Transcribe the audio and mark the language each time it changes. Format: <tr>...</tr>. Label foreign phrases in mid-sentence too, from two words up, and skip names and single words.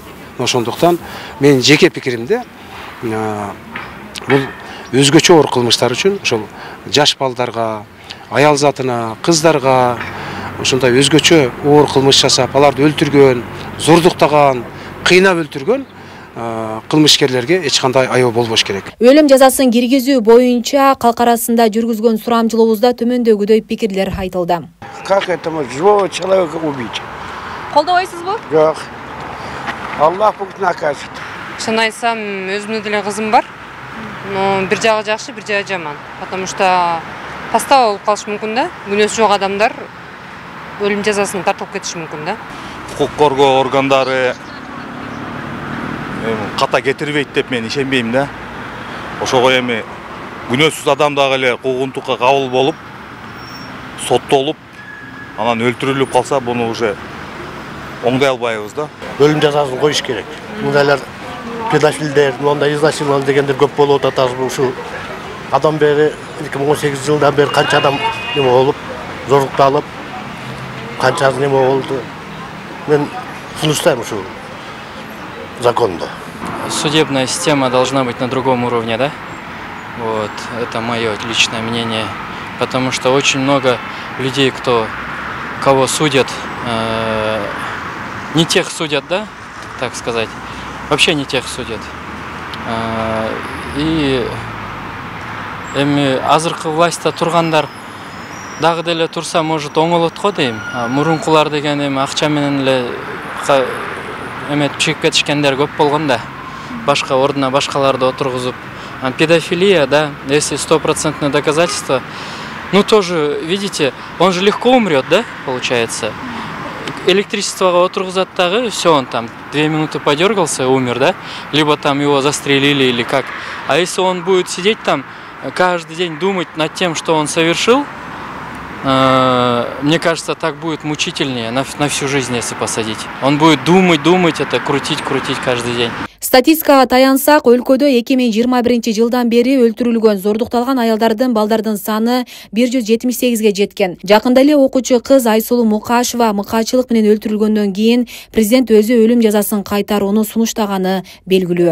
<ky>Ошондуктан менин жеке пикиримде бул өзгөчө оор кылмыштар үчүн ошол жаш балдарга, аял затына, кыздарга ошондой өзгөчө оор кылмыш жасап, аларды өлтүргөн, зордуктаган, кыйнап өлтүргөн кылмышкерлерге эч кандай аябы болбош керек. Өлүм жазасын киргизүү боюнча калк арасында жүргүзгөн сурамжылообузда төмөндөгүдөй пикирлер айтылды.</ky> <ru>Как это можно живого человека убить?</ru> <ky>Колдобойсузбу?</ky> <ru>Жок. Аллах будет накажет.</ru> <ky>Чын айтсам, өзүмдүн деле кызым бар. Но бир жагы жакшы, бир жагы жаман.</ky> <ru>Потому что</ru> <ky>тастап болуп калышы мүмкүн да. Күнөөсү жок адамдар өлүм жазасын тартылып кетиши мүмкүн да. Укук коргоо органдары ката кетирбейт деп мен ишенбейм да. Ошого эми күнөөсүз адам дагы эле куугунтукка кабыл болуп, соттолуп, анан өлтүрүлүп калса, буну уже оңдой албайбыз да. Өлүм жазасын коюш керек. Мындайлар педофилдер, мындай изнасилование дегендер көп болуп атат. Ушу адам бери 2018 жылдан бери канча адам неме болуп, зорлукталып, канчасы неме болду. Мен сунуштайм ушу законду.</ky> <ru>Судебная система должна быть на другом уровне, да? Вот, это мое личное мнение. Потому что очень много людей, кого судят, не тех судят, да, так сказать. Вообще не тех судят.</ru> <ky>И азыркы властьта тургандар дагы деле турса, может, оңолот го дейм. Мурункулар деген акча менен эле чыгып кетишкендер көп болгон да. Башка ордуна башкаларды отургузуп.</ky> <ru>Педофилия, да, если 100% доказательства, ну тоже, видите, он же легко умрет, да, получается.</ru> <ky>Электричествого отургузат дагы,</ky> <ru>все, он там 2 минуты подергался и умер, да? Либо там его застрелили или как. А если он будет сидеть там, каждый день думать над тем, что он совершил, мне кажется, так будет мучительнее на всю жизнь, если посадить. Он будет думать, это крутить каждый день.</ru> <ky>Статистикага таянсак, өлкөдө 2021 жылдан бери өлтүрүлгөн, зордукталган аялдардын, балдардын саны 178ге жеткен. Жакында эле окуучу кыз Айсулуу Мукашева мыкаачылык менен өлтүрүлгөндөн кийин президент өзү өлүм жазасын кайтарууну сунуштаганы белгилүү.</ky>